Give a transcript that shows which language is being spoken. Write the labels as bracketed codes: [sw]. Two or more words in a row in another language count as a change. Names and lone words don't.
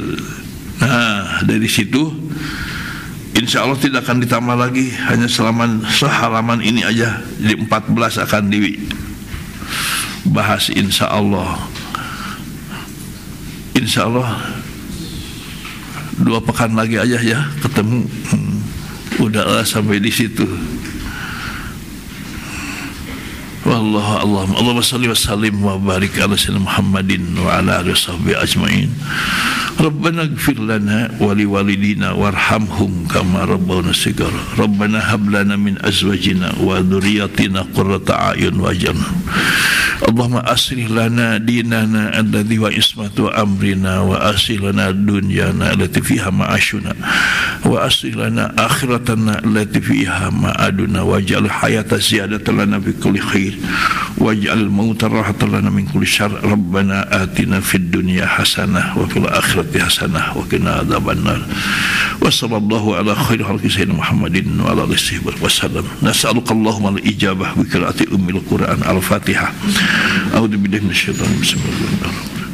[id] Nah, dari situ [ar] إن شاء الله [id] tidak akan ditambah lagi, hanya selama sehalaman ini aja. Jadi 14 akan dibahas [ar] إن شاء الله. إن شاء الله [id] 2 pekan lagi aja ya ketemu. Udahlah sampai di situ. [ar] والله أعلم. اللهم صل وسلم وبارك على سيدنا محمد وعلى آله وصحبه أجمعين. ربنا اغفر لنا ولوالدينا وارحمهم كما ربونا صغارا. ربنا هب لنا من أزواجنا وذرياتنا قرة أعين واجعلنا. اللهم أصلح لنا ديننا الذي وعصمة أمرنا وأصلح لنا دنيانا التي فيها معاشنا وأصلح لنا آخرتنا التي فيها معادنا واجعل الحياة زيادة لنا في كل خير واجعل الموت راحة لنا من كل شر. ربنا آتنا في الدنيا حسنة وفي الآخرة حسنة وقنا عذاب النار. وصلى الله على خير خلقه سيدنا محمد وعلى آله وسلم. نسألك اللهم الإجابة بقراءة أم القرآن الفاتحة. أعوذ بالله من الشيطان الرجيم بسم الله الرحمن الرحيم.